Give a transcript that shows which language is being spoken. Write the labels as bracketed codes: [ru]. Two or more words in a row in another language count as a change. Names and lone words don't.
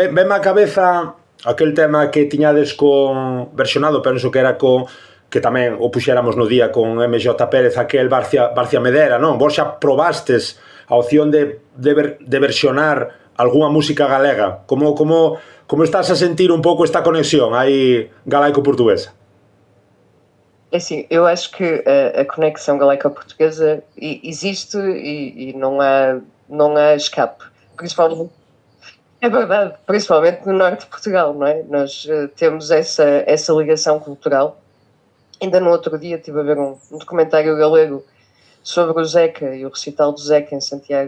[gl] Venme á cabeza aquel tema que tiñades versionado, penso que era que tamén o puxéramos no día con MJ Pérez, aquel Barcia Medera, non? Vos xa probastes a opción de versionar algunha música galega. Como estás a sentir un pouco esta conexión aí galaico-portuguesa? [pt] É assim, eu acho que a conexão galaico-portuguesa existe e não há escape. Principalmente, é verdade, principalmente no norte de Portugal, não é? Nós temos essa ligação cultural. Ainda no outro dia estive a ver um documentário galego sobre o Zeca e o recital do Zeca em Santiago.